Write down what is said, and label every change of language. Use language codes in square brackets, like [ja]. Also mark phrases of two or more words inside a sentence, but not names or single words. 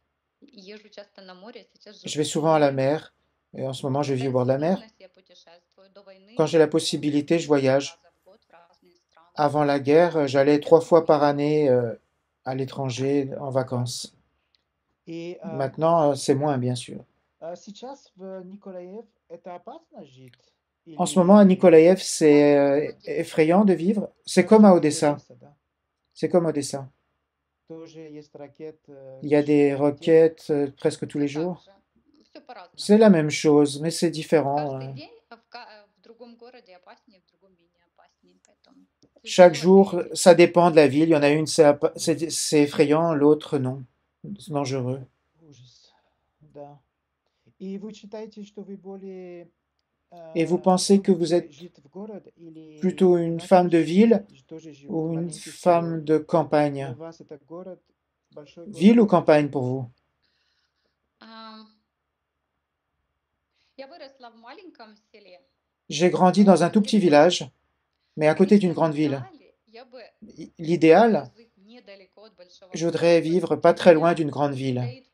[fr] Je vais souvent à la mer et en ce moment je vis au bord de la mer. Quand j'ai la possibilité, je voyage. Avant la guerre, j'allais 3 fois par année à l'étranger en vacances. [ru] И [fr] Maintenant, c'est moins, bien sûr. [ru] сейчас в Николаев это опасно жить? [fr] En ce moment, à [ru] Или [fr] Nikolaev, c'est effrayant de vivre. C'est comme à Odessa. [ru] да? [fr] C'est comme Odessa. [ru] Тоже есть ракет [fr] Il y a des [ru] каждый день. [fr] roquettes presque tous les jours. C'est la même chose, mais c'est différent. Chaque jour, ça dépend de la ville. Il y en a une, c'est effrayant, l'autre, non. C'est dangereux. [ru] Ужас, да. И вы считаете, что вы более [fr] Et vous pensez que vous êtes [ru] жить в город или [fr] plutôt une femme de ville [ru] тоже живут [fr] ou [ru] в [fr] une [ru] маленьких [fr] femme [ru] селах? [fr] de [ru] Для [fr] campagne? [ru] вас это город, большой город? [fr] Ville ou campagne pour vous? J'ai grandi dans un tout petit village, mais à côté d'une grande ville. L'idéal, je voudrais vivre pas très loin d'une grande ville.